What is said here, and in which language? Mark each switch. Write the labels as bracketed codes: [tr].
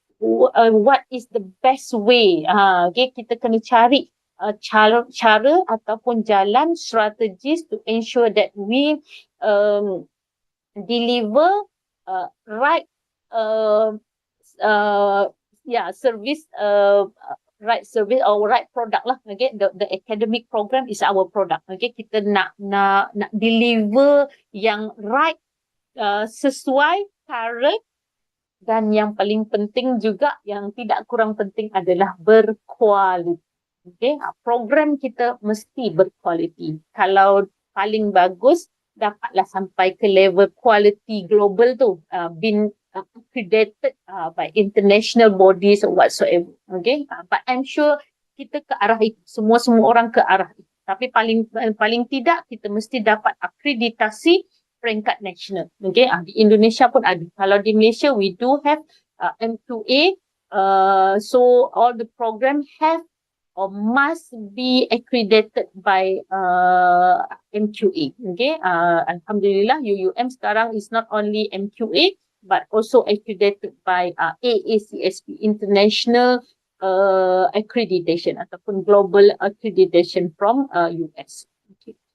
[en] what is the best way. Okay, [ms] kita kena cari cara ataupun jalan strategis [en] to ensure that we deliver right service right service or right product lah. Okay, the academic program is our product. [ms] Okay, kita nak deliver yang right, sesuai, current, dan yang paling penting juga yang tidak kurang penting adalah berkualiti. Okay, program kita mesti berkualiti. Kalau paling bagus dapatlah sampai ke level quality global tu, [en] been accredited by international bodies or whatsoever. Okay, but I'm sure [ms] kita ke arah itu, semua orang ke arah itu. Tapi paling tidak kita mesti dapat akreditasi peringkat nasional. Okay, di Indonesia pun ada. Kalau di Malaysia [en] we do have M2A, so all the program have or must be accredited by MQA. Okay, Alhamdulillah UUM sekarang is not only MQA but also accredited by AACSP, International Accreditation ataupun Global Accreditation from US. Okay.